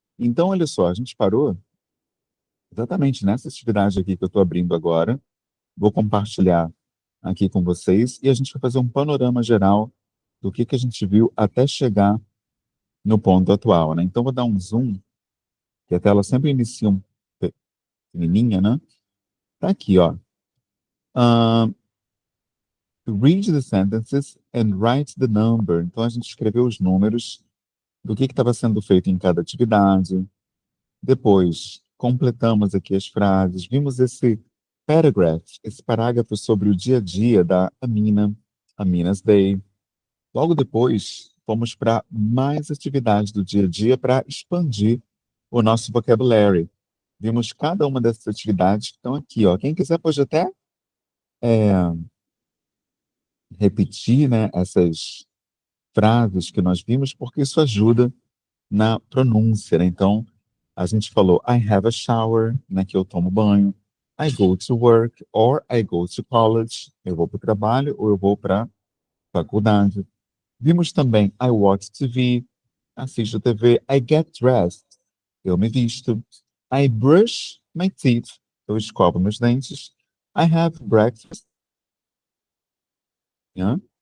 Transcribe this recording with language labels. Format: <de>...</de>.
<pt>Então, olha só, a gente parou exatamente nessa atividade aqui que eu estou abrindo agora, vou compartilhar aqui com vocês e a gente vai fazer um panorama geral do que a gente viu até chegar no ponto atual, né? Então, vou dar um zoom, que a tela sempre inicia um pequenininha, né? Tá aqui, ó.</pt> <en>Ah, read the sentences and write the number.</en> <pt>Então, a gente escreveu os números do que estava sendo feito em cada atividade. Depois, completamos aqui as frases. Vimos esse paragraph, esse parágrafo sobre o dia a dia da Amina, Amina's Day. Logo depois, fomos para mais atividades do dia a dia para expandir o nosso vocabulary. Vimos cada uma dessas atividades que estão aqui, ó. Quem quiser pode até repetir, né, essas frases que nós vimos, porque isso ajuda na pronúncia, né? Então, a gente falou</pt> <en>I have a shower,</en> <pt>né, que eu tomo banho.</pt> <en>I go to work or I go to college.</en> <pt>Eu vou para o trabalho ou eu vou para a faculdade. Vimos também</pt> <en>I watch TV,</en> <pt>assisto TV.</pt> <en>I get dressed,</en> <pt>eu me visto.</pt> <en>I brush my teeth,</en> <pt>eu escovo meus dentes.</pt> <en>I have breakfast, né?</en>